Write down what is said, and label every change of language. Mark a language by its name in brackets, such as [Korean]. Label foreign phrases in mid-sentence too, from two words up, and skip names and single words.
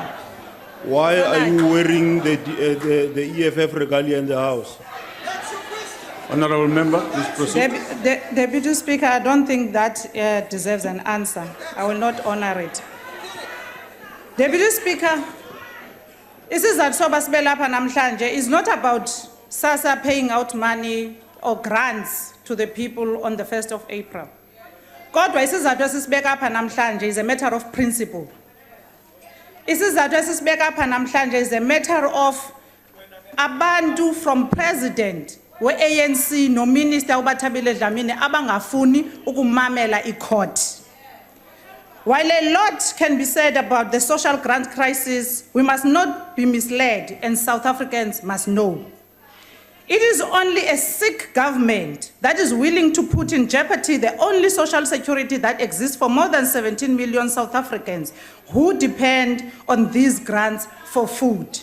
[English] Why are you wearing the EFF regalia in the House? Honourable Member, please proceed. Deputy Speaker, I don't think that deserves an answer. I will not honor it. Deputy Speaker, [Xhosa] isizathu sibe lapha namhlanje [English] is not about SASSA paying out money or grants to the people on the 1st of April. [Xhosa] Kodwa isizathu esisibeka apha namhlanje [English] is a matter of principle. [Xhosa] Isizathu esisibeka apha namhlanje [English] is a matter of [Xhosa] abantu [English] from president [Xhosa] we-ANC no minister uBathabile Dlamini abangafuni ukumamela icourt. [English] While a lot can be said about the social grant crisis, we must not be misled, and South Africans must know. It is only a sick government that is willing to put in jeopardy the only social security that exists for more than 17 million South Africans who depend on these grants for food.